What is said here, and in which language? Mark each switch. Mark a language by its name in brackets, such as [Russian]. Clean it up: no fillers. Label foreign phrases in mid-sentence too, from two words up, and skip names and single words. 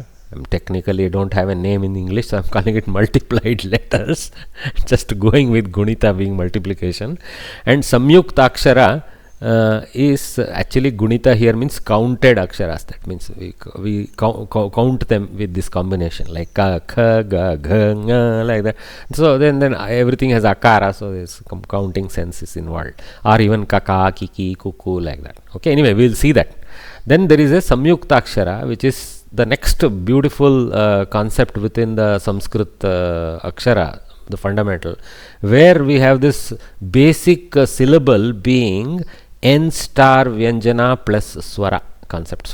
[English] Technically I don't have a name in English, so I'm calling it multiplied letters. Just going with Gunita being multiplication. And [Sanskrit] Samyukta Akshara [English] is actually Gunita here means counted aksharas. That means we count them with this combination, like ka, kha, ga, gha, nga, like that. So then everything has akara, so there's counting sense is involved, or even kaka, kiki, kuku, like that. Okay, anyway, we'll see that. Then there is a [Sanskrit] Samyukta Akshara, [English] which is the next beautiful concept within the Sanskrit Akshara, the fundamental, where we have this basic syllable being N star Vyanjana plus Swara concept.